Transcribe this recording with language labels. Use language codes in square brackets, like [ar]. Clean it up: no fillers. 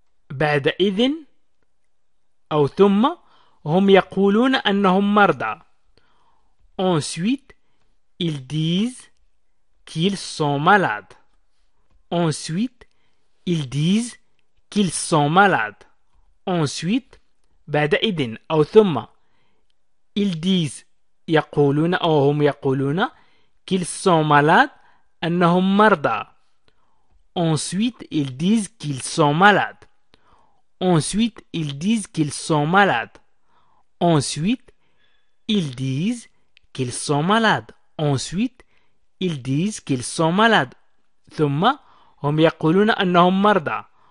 [ar] بعد إذن أو ثم هم يقولون أنهم مرضى. [fr] Ensuite, ils disent qu'ils sont malades. Ensuite, ils disent qu'ils sont malades. [ar] Ensuite, بعد إذن أو ثم [fr] ils disent [ar] يقولون أو هم يقولون [fr] qu'ils sont malades [ar] أنهم مرضى. [fr] Ensuite, ils disent qu'ils sont malades. Ensuite, ils disent qu'ils sont malades. Ensuite, ils disent qu'ils sont malades. Ensuite, ils disent qu'ils sont malades. [ar] ثم هم يقولون أنهم مرضى.